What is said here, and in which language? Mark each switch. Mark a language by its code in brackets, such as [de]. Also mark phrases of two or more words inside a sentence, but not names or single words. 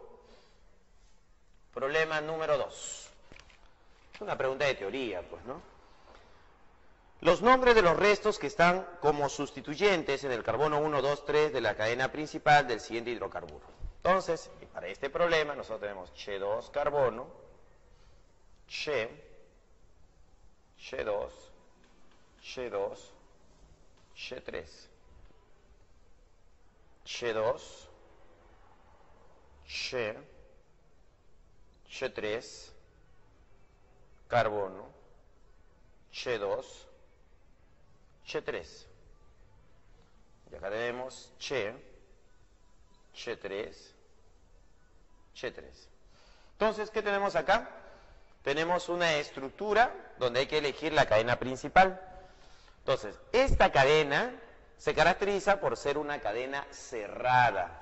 [es] Problema número 2. Es una pregunta de teoría, pues, ¿no? Los nombres de los restos que están como sustituyentes en el carbono 1, 2, 3 de la cadena principal del siguiente hidrocarburo. Entonces, para este problema nosotros tenemos Che2 carbono, Che2, Che2, Che3, Che2, Che3, carbono, Che2, Che3. Y acá tenemos Che3, Che3. Entonces, ¿qué tenemos acá? Tenemos una estructura donde hay que elegir la cadena principal. Entonces, esta cadena se caracteriza por ser una cadena cerrada.